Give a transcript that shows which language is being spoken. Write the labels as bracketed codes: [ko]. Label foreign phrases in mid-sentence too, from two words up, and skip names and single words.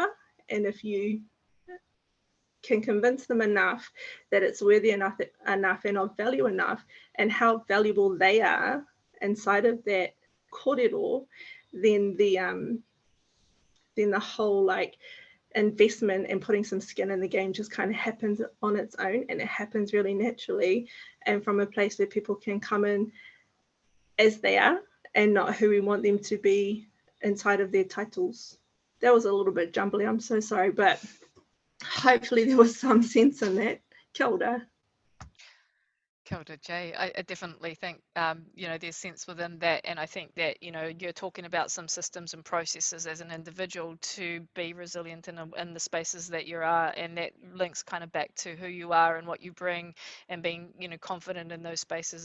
[en] And if you can convince them enough that it's worthy enough and of value enough, and how valuable they are inside of that kōrero, then the whole like investment and putting some skin in the game just kind of happens on its own, and it happens really naturally, and from a place where people can come in as they are and not who we want them to be inside of their titles. That was a little bit jumbly, I'm so sorry, but hopefully there was some sense in that. [mi] Kia ora. Kia ora, Jay. [en] I definitely think, you know, there's sense within that. And I think that, you know, you're talking about some systems and processes as an individual to be resilient in the spaces that you are. And that links kind of back to who you are and what you bring, and being, you know, confident in those spaces.